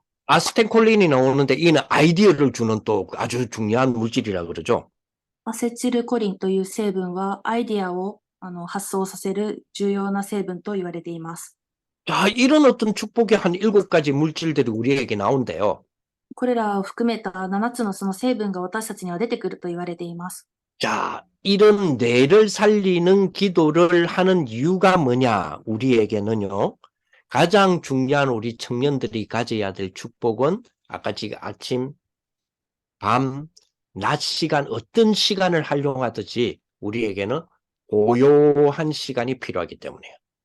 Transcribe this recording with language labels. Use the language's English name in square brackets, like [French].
[Korean] 아, 아세틸콜린이 나오는데 이는 아이디어를 주는 또 아주 중요한 물질이라 그러죠. [Japanese] アセチルコリンという成分はアイデアを発想させる重要な成分と言われています。 [Korean] 자, 이런 어떤 축복의 한 7가지 물질들이 우리에게 나온대요. [Japanese] これらを含めた7つのその成分が私たちには出てくると言われています。 [Korean] 자, 이런 뇌를 살리는 기도를 하는 이유가 뭐냐? 우리에게는요. 가장 중요한 우리 청년들이 가져야 될 축복은 아까 지금 아침, 밤, 낮 시간 어떤 시간을 활용하듯이 우리에게는 고요한 시간이 필요하기 때문이에요.